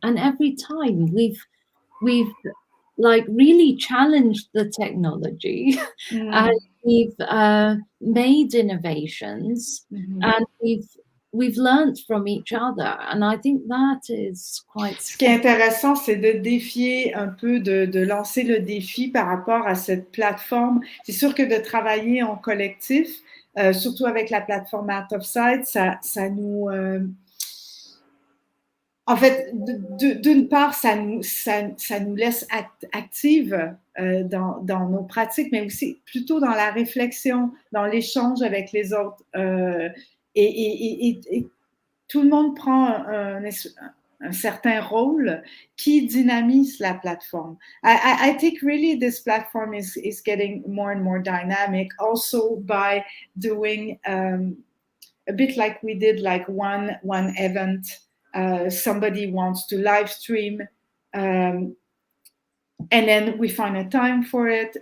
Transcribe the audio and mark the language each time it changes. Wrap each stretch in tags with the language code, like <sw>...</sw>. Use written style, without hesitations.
<en>And every time we've like really challenged the technology and we've made innovations and we've learned from each other, and I think that is quite.</en> <fr>Ce qui est intéressant, c'est de défier un peu, de lancer le défi par rapport à cette plateforme. C'est sûr que de travailler en collectif, surtout avec la plateforme Out of Sight, ça nous en fait, d'une part, ça nous laisse actives dans nos pratiques, mais aussi plutôt dans la réflexion, dans l'échange avec les autres. Et tout le monde prend un certain rôle qui dynamise la plateforme.</fr> <en>I think really this platform is getting more and more dynamic, also by doing a bit like we did, like one event. Somebody wants to live stream, and then we find a time for it.</en>